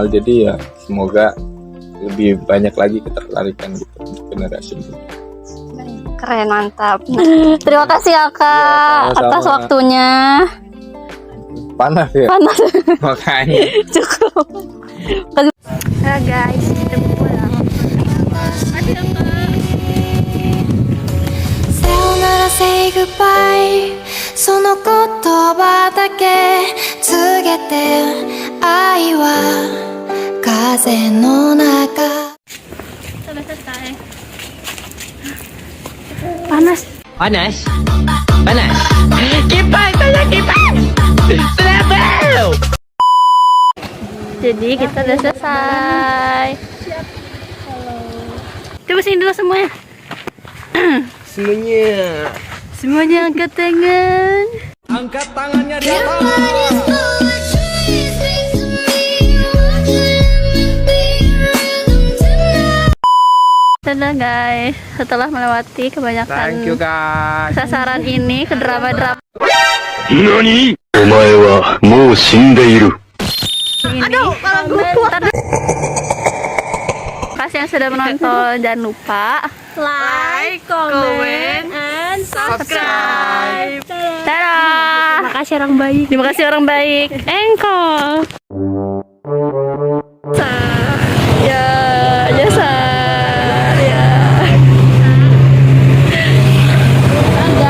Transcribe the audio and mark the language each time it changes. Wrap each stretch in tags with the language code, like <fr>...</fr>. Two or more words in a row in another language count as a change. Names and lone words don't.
<id>Jadi ya semoga lebih banyak lagi ketertarikan gitu untuk generasi muda. Keren, mantap. Terima kasih Kakak Iya, sama-sama. atas waktunya. Panas ya Panas. makanya. Cukup. Nah guys, kita pulang. Makasih Kakak.</id> <ja>さよなら</ja> <en>say goodbye</en> <ja>その言葉だけ告げて愛は風の中</ja> <id>Sudah selesai. Panas. Panas? Panas? Kipas! Tanya kipas! Selamat! Jadi kita udah selesai. Coba sini dulu semuanya. Semuanya angkat tangan. Angkat tangannya di atas! Dadah guys, setelah melewati kebanyakan</id> <en>Thank you guys!</en> <id>sasaran ini ke drama-drama</id> <ja>何お前はもう死んでいる。</ja> <id>ini. Komentar. Kasih yang sudah menonton, jangan lupa</id> <en>like, comment, and subscribe.</en> <id>Dadah. Terima kasih orang baik. Terima kasih orang baik. Engkol. Ya, jasa. Ya. Ada.</id>